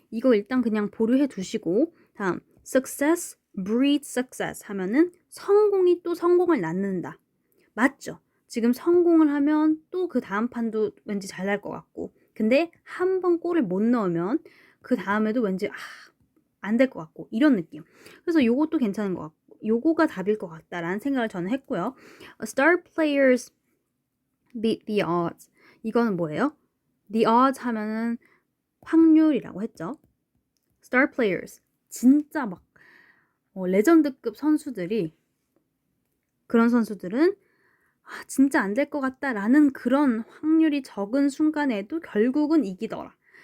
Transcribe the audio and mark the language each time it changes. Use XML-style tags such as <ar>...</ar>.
<ko>이거 일단 그냥 보류해 두시고 다음</ko> <en>success breeds success</en> <ko>하면은 성공이 또 성공을 낳는다. 맞죠? 지금 성공을 하면 또 그 다음 판도 왠지 잘 날 것 같고 근데 한 번 골을 못 넣으면 그 다음에도 왠지 안 될 것 같고 이런 느낌. 그래서 요것도 괜찮은 것 같고 요거가 답일 것 같다라는 생각을 저는 했고요.</ko> <en>Star players beat the odds.</en> <ko>이거는 뭐예요? The odds 하면은 확률이라고 했죠. Star players 진짜 막 레전드급 선수들이 그런 선수들은 진짜 안 될 것 같다라는 그런 확률이 적은 순간에도 결국은 이기더라.</ko>